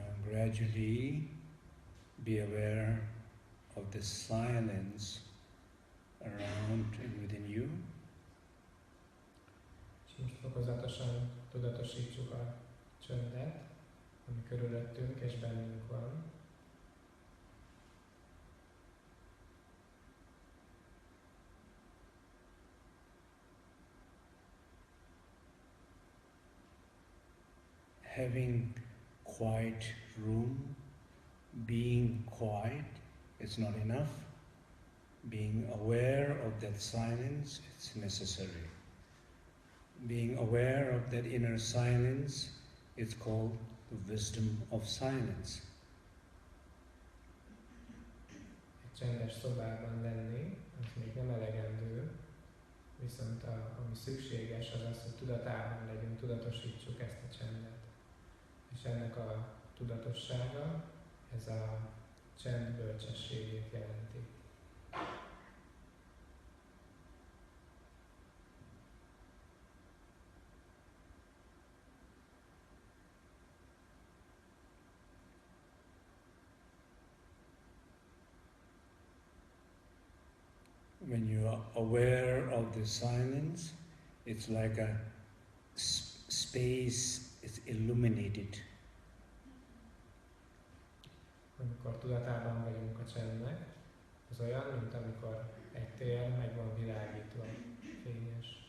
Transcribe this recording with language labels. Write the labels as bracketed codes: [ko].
[en] Gradually be aware of the silence around and within you. [hu] És most fokozatosan tudatosítsuk a csöndet, ami körülöttünk és bennünk van. [en] having quiet room, being quiet, it's not enough. Being aware of that silence, it's necessary. Being aware of that inner silence, it's called the wisdom of silence. [hu] Egy csendes szobában lenni, az még nem elegendő, viszont ami szükséges, az az, hogy tudatában legyünk, tudatosítsuk ezt a csendet. És ennek a tudatossága, ez a csend bölcsességét jelenti. [en] When you are aware of the silence, it's like a space is illuminated. [hu] Amikor tudatában vagyunk a csendnek, az olyan, mint amikor egy tér meg van világítva, fényes.